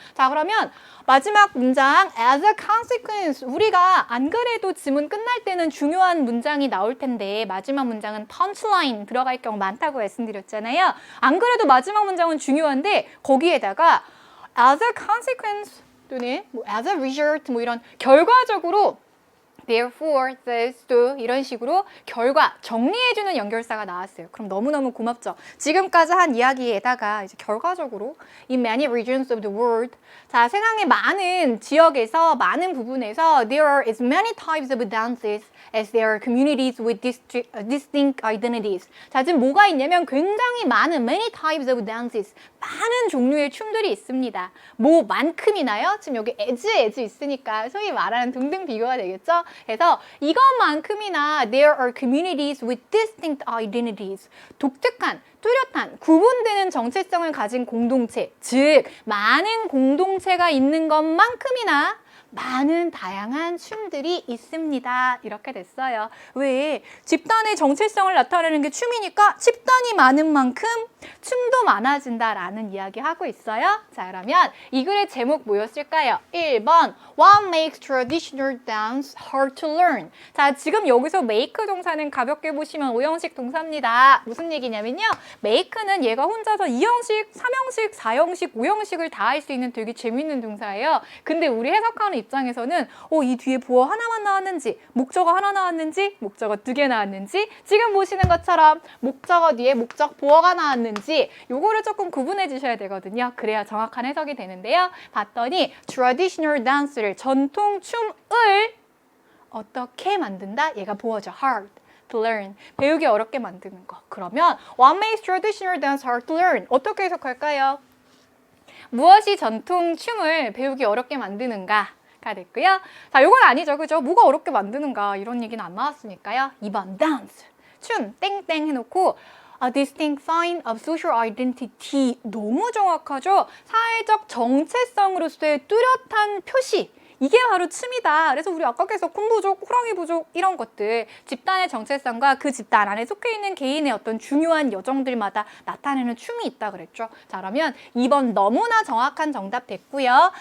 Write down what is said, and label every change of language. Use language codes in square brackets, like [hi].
[ko] 자, 그러면 마지막 문장 [en] as a consequence, [ko] 우리가 안 그래도 지문 끝날 때는 중요한 문장이 나올 텐데 마지막 문장은 punchline 들어갈 경우 많다고 말씀드렸잖아요. 안 그래도 마지막 문장은 중요한데 거기에다가 [en] as a consequence [ko] 또는 뭐 [en] as a result [ko] 뭐 이런 결과적으로 therefore, thus, to 이런 식으로 결과, 정리해주는 연결사가 나왔어요. 그럼 너무너무 고맙죠. 지금까지 한 이야기에다가 이제 결과적으로 [en] in many regions of the world, [ko] 자, 세상의 많은 지역에서, 많은 부분에서 [en] there are as many types of dances as there are communities with distinct identities. [ko] 자, 지금 뭐가 있냐면 굉장히 많은 [en] many types of dances, [ko] 많은 종류의 춤들이 있습니다. 뭐만큼이나요? 지금 여기 as 있으니까 소위 말하는 동등 비교가 되겠죠? 그래서 이것만큼이나 [en] there are communities with distinct identities. [ko] 독특한, 뚜렷한, 구분되는 정체성을 가진 공동체, 즉 많은 공동체가 있는 것만큼이나 많은 다양한 춤들이 있습니다. 이렇게 됐어요. 왜? 집단의 정체성을 나타내는 게 춤이니까 집단이 많은 만큼 춤도 많아진다라는 이야기 하고 있어요. 자, 그러면 이 글의 제목 뭐였을까요? [en] 1번 What makes traditional dance hard to learn? [ko] 자, 지금 여기서 make 동사는 가볍게 보시면 5형식 동사입니다. 무슨 얘기냐면요. make는 얘가 혼자서 2형식, 3형식, 4형식, 5형식을 다 할 수 있는 되게 재밌는 동사예요. 근데 우리 해석하는 입장에서는 이 뒤에 보어 하나만 나왔는지, 목적어 하나 나왔는지, 목적어 2개 나왔는지, 지금 보시는 것처럼 목적어 뒤에 목적 보어가 나왔는지 요거를 조금 구분해 주셔야 되거든요. 그래야 정확한 해석이 되는데요. 봤더니 [en] traditional dance [ko] 를 전통 춤을 어떻게 만든다? 얘가 보어죠. [en] hard to learn. [ko] 배우기 어렵게 만드는 거. [en] 그러면 what makes traditional dance hard to learn? [ko] 어떻게 해석할까요? 무엇이 전통 춤을 배우기 어렵게 만드는가? 가 됐고요. 자, 요건 아니죠. 그죠? 뭐가 어렵게 만드는가? 이런 얘기는 안 나왔으니까요. 2번 dance. 춤 땡땡 해놓고 [en] A distinct sign of social identity. [ko] 너무 정확하죠? 사회적 정체성으로서의 뚜렷한 표시. 이게 바로 춤이다. 그래서 우리 아까 계속 콩부족, 호랑이 부족 이런 것들 집단의 정체성과 그 집단 안에 속해 있는 개인의 어떤 중요한 여정들마다 나타내는 춤이 있다 그랬죠. 자, 그러면 2번 너무나 정확한 정답 됐고요.